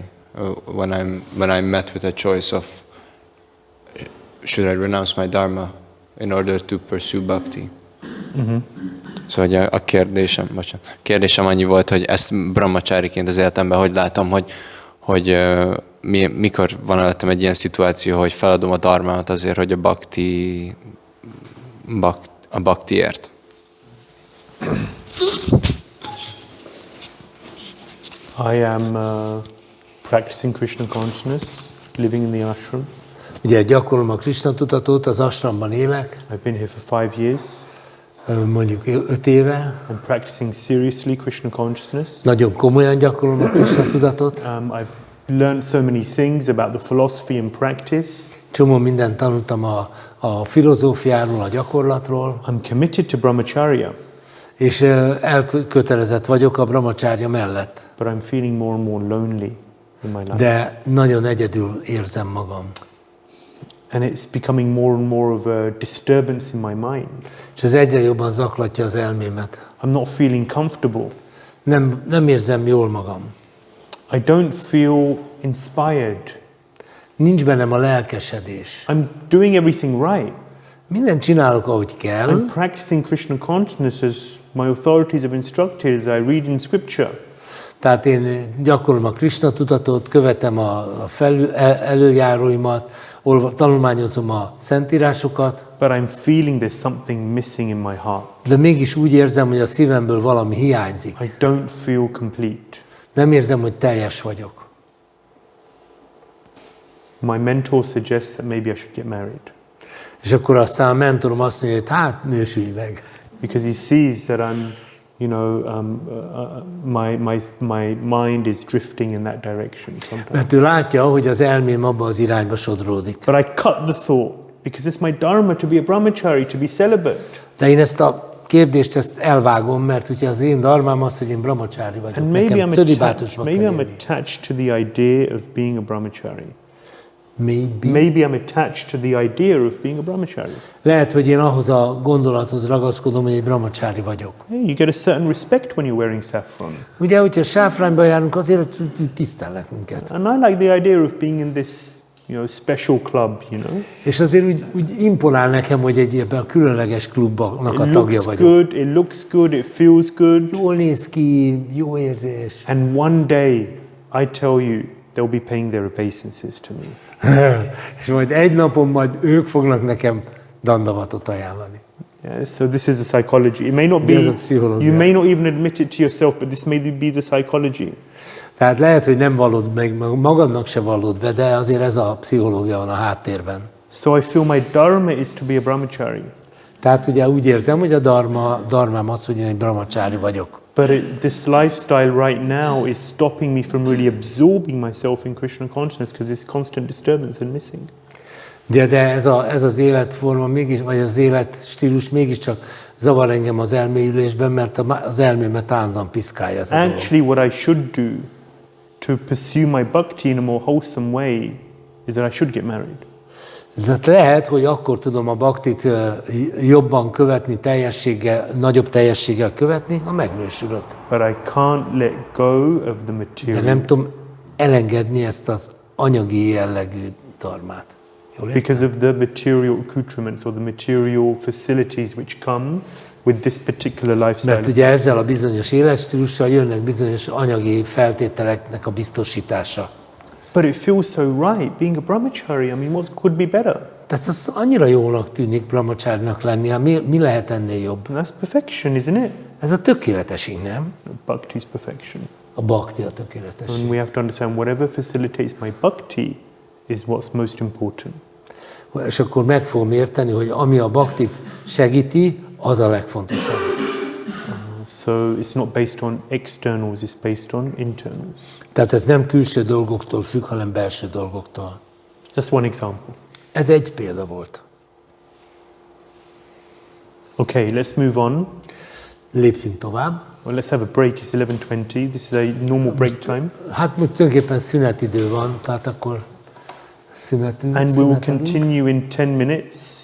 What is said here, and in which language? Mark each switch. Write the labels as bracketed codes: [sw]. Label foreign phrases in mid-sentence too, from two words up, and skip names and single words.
[en] When I'm met with a choice of should I renounce my dharma in order to pursue bhakti? Mm-hmm. [hu] Szóval a kérdésem annyi volt, hogy ezt brahmachariként az életemben hogy látom, hogy mikor van előttem egy ilyen szituáció, hogy feladom a dharmámat azért, hogy a bhaktiért. [en] I am practicing Krishna consciousness, living in the ashram. [hu] Ugye gyakorlom a Krishna tudatot, az ashramban élek. [en] I've been here for 5 years. [hu] Mondjuk 5 éve. [en] I'm practicing seriously Krishna consciousness. [hu] Nagyon komolyan gyakorlom a Krishna tudatot. [en] I've learned so many things about the philosophy and practice. [hu] Csomó mindent tanultam a filozófiáról, a gyakorlatról. [en] I'm committed to brahmacharya. [hu] És elkötelezett vagyok a brahmacharya mellett. [en] But I'm feeling more and more lonely in my life. [hu] De nagyon egyedül érzem magam. [en] And it's becoming more and more of a disturbance in my mind. [hu] És ez egyre jobban zaklatja az elmémet. [en] I'm not feeling comfortable. [hu] Nem érzem jól magam. [en] I don't feel inspired. [hu] Nincs bennem a lelkesedés. [en] I'm doing everything right. [hu] Mindent csinálok, ahogy kell. [en] I'm practicing Krishna consciousness as my authorities have instructed, as I read in scripture. [hu] Tehát én gyakorlom a Krishna tudatot, követem előjáróimat, tanulmányozom a szentírásokat. [en] But I'm feeling there's something missing in my heart. [hu] De mégis úgy érzem, hogy a szívemből valami hiányzik. [en] I don't feel complete. [hu] Nem érzem, hogy teljes vagyok. [en] My mentor suggests that maybe I should get married. [hu] És akkor aztán a mentorom azt mondja, hogy hát nősülj meg. [en] Because he sees that I'm, my mind is drifting in that direction sometimes. [hu] Mert ő látja, hogy az elmém abba az irányba sodródik. [en] But I cut the thought, because it's my dharma to be a brahmachari, to be celibate. [hu] De én ezt a kérdést elvágom, mert ugye az én dharmám az, hogy én brahmachari vagyok. [en] And maybe I'm attached to the idea of being a brahmachari. Maybe I'm attached to the idea of being a brahmachari. [hu] Lehet, hogy én ahhoz a gondolathoz ragaszkodom, hogy egy brahmachari vagyok. [en] Hey, you get a certain respect when you're wearing saffron. [hu] Ugye, hogyha sáfrányba járunk, azért tisztelnek minket. [en] And I like the idea of being in this, special club, [hu] És azért úgy imponál nekem, hogy egy ebben a különleges klubnak a tagja vagyok. [en] It looks good, it feels good. [hu] Jól néz ki, jó érzés. [en] And one day, I tell you, they'll be paying their obeisances to me. [hu] És majd egy napon ők fognak nekem dandavatot ajánlani. [en] Yeah, so this is the psychology. It may not be, [hu] Ez a pszichológia. [en] you may not even admit it to yourself, but this may be the psychology. [hu] Tehát lehet, hogy nem vallod meg, magadnak se vallod be, de azért ez a pszichológia van a háttérben. [en] So I feel my dharma is to be a brahmachari. [hu] Tehát ugye úgy érzem, hogy a dharmám az, hogy én egy brahmacsári vagyok. [en] But this lifestyle right now is stopping me from really absorbing myself in Krishna consciousness because there's constant disturbance and missing. [hu] De ez az életforma mégis, vagy az életstílus mégiscsak zavar engem az elmélyülésben, mert az elmémet állandóan piszkálja ez a dolog. [en] Actually, what I should do to pursue my bhakti in a more wholesome way is that I should get married. [hu] Tehát lehet, hogy akkor tudom a bhaktit jobban követni, nagyobb teljességgel követni, ha megnősülök. [en] But I can't let go of the [hu] De [en] material. [hu] nem tudom elengedni ezt az anyagi jellegű dharmát. Jól értem? [en] Because of the material accoutrements or the material facilities which come with this particular lifestyle. [hu] Mert ugye ezzel a bizonyos életstílussal jönnek bizonyos anyagi feltételeknek a biztosítása. [en] But it feels so right being a brahmachari. I mean, what could be better? [hu] Tehát az annyira jónak tűnik brahmachárnak lenni, hát mi lehet ennél jobb? [en] And that's perfection, isn't it? [hu] Ez a tökéletesség, nem? [en] Bhakti is perfection. [hu] A bhakti a tökéletesség. [en] And we have to understand whatever facilitates my bhakti is what's most important. [hu] És akkor meg fogom érteni, hogy ami a bhaktit segíti, az a legfontosabb. [en] So it's not based on externals, it's based on internals. [hu] Tehát ez nem külső dolgoktól függ, hanem belső dolgoktól. [en] Just one example. [hu] Ez egy példa volt. [en] Okay, let's move on. [hu] Lépjünk tovább. [en] Well, let's have a break. It's 11:20. This is a normal break time. [hu] Hát most tulajdonképpen szünetidő van, tehát akkor [en] And we will continue in 10 minutes